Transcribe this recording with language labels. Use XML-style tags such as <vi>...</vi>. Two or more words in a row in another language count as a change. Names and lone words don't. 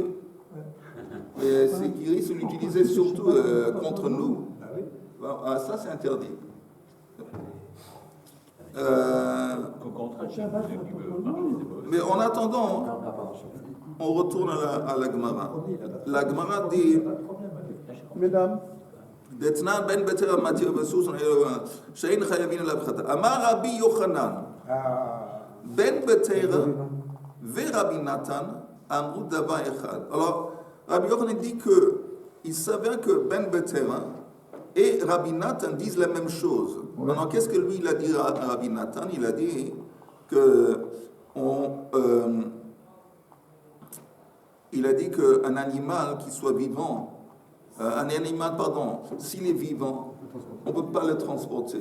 <fr>Mais c'est qu'ils risquent de l'utiliser surtout contre nous. Ah, ça, c'est interdit. Mais en attendant, on retourne à la Gemara. La Gemara dit, Mesdames,</fr> <he>דתנן בן ביתר המתיר בסוס שאין חייבים עליו חטא. אמר רבי יוחנן, בן ביתר ורבי נתן אמרו דבר אחד.</he> <fr>Alors, Rabbi Yochanan dit qu'il s'avère que Ben Betera et Rabbi Nathan disent la même chose. Maintenant, qu'est-ce que lui, il a dit à Rabbi Nathan? Il a dit qu'un animal qui soit vivant, s'il est vivant, on ne peut pas le transporter.</fr>